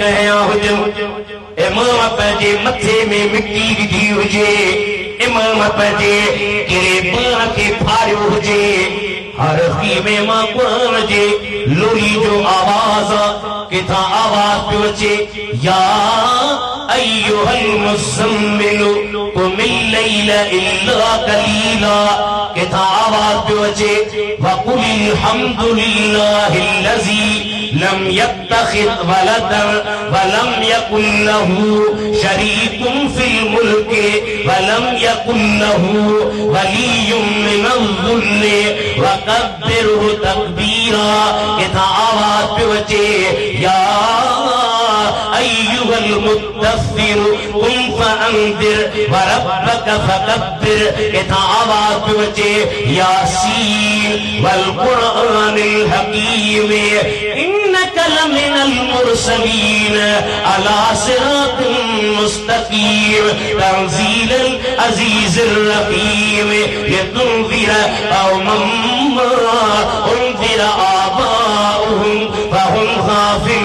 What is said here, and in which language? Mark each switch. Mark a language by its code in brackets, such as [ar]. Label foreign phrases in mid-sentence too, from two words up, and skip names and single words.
[sd] हयां हुजनि इमाम पंहिंजे मथे में मिट्टी विधी हुजे इमाम पंहिंजे कहिड़े पाण खे फाड़ियो हुजे हर ख़ीमे मां क़ुरान जे लोरी जो आवाज़ किथां आवाज़ पियो [ar] अचे يا أيها المزمل قم الليل إلا قليلا [sd] किथां आवाज़ पियो अचे [ar] وقل الحمد لله الذي لم يتخذ ولدا ولم يكن له شريك في الملك ولم يكن له ولي من الذل وكبره تكبيرا [sd] किथां आवाज़ पियो अचे [ar] या أيها المدثر قم فأنذر وربك فكبر [sd] किथां आवाज़ पियो अचे [ar] يس والقرآن الحكيم إنك لمن المرسلين على صراط مستقيم تنزيل العزيز الرحيم لتنذر قوما ما أنذر آباؤهم فهم